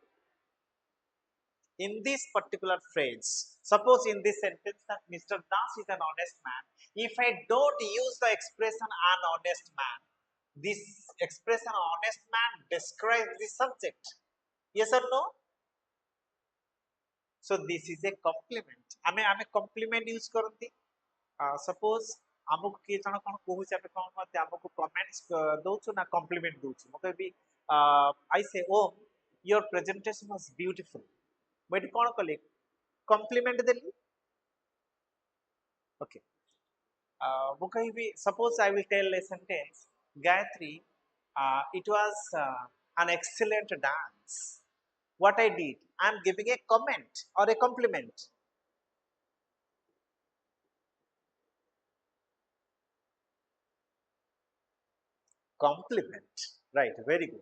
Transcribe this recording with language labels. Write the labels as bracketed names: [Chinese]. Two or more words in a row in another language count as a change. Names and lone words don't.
[English] In this particular phrase, suppose in this sentence that Mr. Das is an honest man, if I don't use the expression an honest man, this expression honest man describes the subject. Yes or no? So this is a compliment. [Odia] ଆମେ [English] compliment use [Odia] କରନ୍ତି. Suppose ଆମକୁ କିଏ ଜଣ କଣ କହୁଛି ଆମେ କଣ କରନ୍ତି ଆମକୁ comments ଦଉଛୁ ନା compliment ଦଉଛୁ ମୁଁ କହିବି [English] I say oh your presentation was beautiful [Odia] ମୁଁ ଏଠି କଣ କଲି compliment ଦେଲି okay ମୁଁ କହିବି [English] suppose I will tell a sentence Gayatri it was an excellent dance. What I did, I am giving a comment or a compliment. Compliment, right? Very good.